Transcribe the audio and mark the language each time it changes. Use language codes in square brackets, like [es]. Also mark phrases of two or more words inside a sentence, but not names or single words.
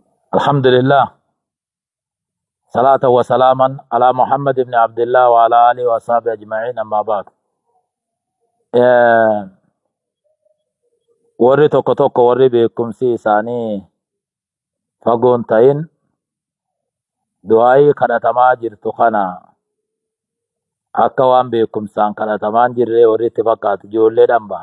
[ar] الحمد لله. صلاة وسلاما على محمد بن عبد الله وعلى آله وصحبه أجمعين، أما بعد. آه، [om] warri tokko tokko warri beekumsi isaanii fagoon ta'in du'aayii kadhatamaa jirtu kana akka waan beekumsaan kadhatamaan jirree warri itti fakkaatu ijoolleedhaan ba'an.